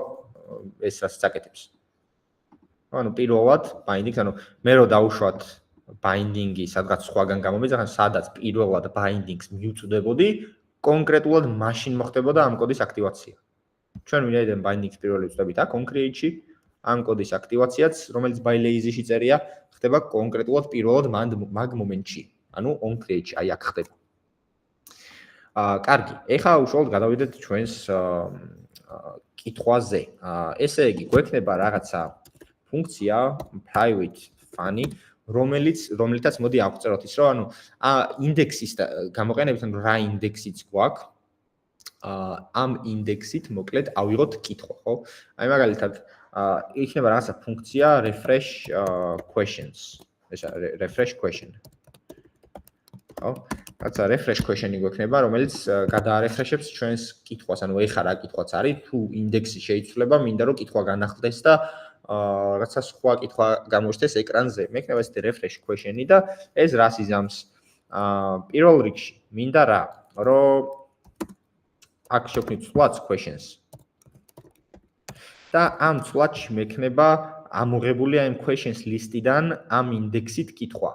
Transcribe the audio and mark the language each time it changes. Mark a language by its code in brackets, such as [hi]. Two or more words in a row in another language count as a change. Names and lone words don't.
[ka] ეს რასაც აკეთებს. ანუ პირველად bindings, ანუ მე რო დავუშვათ binding-ი სადღაც სხვაგან გამომიძახან, სადაც პირველად bindings მივწვდებოდი, კონკრეტულად მაშინ მოხდებოდა ამ კოდის აქტივაცია. ჩვენ ვინაიდან bindings პირველი ვწვდებით აქ [en] on create- [ka] ში, ამ კოდის აქტივაციაც, რომელიც [en] by lazy- [ka] ში წერია, ხდება კონკრეტულად პირველად მაგ მომენტში. ანუ [en] on create- [ka] ში, აი აქ ხდება. კარგი, ეხლა უშუალოდ გადავიდეთ ჩვენს კითხვაზე. ესე იგი, გვექნება რაღაცა ფუნქცია [en] private funny, [ka] რომელიცაც მოდი ავწეროთ ის, რომ ანუ ინდექსის გამოყენებით, ანუ რა ინდექსიც გვაქვს, ამ ინდექსით მოკლედ ავიღოთ კითხვა, ხო? აი მაგალითად, იქნება რაღაცა ფუნქცია [en] refresh questions. [ka] ესა [en] refresh question. [ka] ხო? რაცა [en] refresh question- [ka] ი გვექნება, რომელიც გადაარეფრეშებს ჩვენს კითხვას, ანუ ეხლა რა კითხვაც არის, თუ ინდექსი შეიცვლება, მინდა რომ კითხვა განახლდეს და რაცა სხვა კითხვა გამოჩნდეს ეკრანზე. მექნება ესეთი [en] refresh question- [ka] ი და ეს რას იზამს? პირველ რიგში მინდა რა, რომ აქ შევქმნით ცვლადს questions. და ამ ცვლადში მექნება ამოღებული ამ [en] questions list- [ka] იდან ამ ინდექსით კითხვა.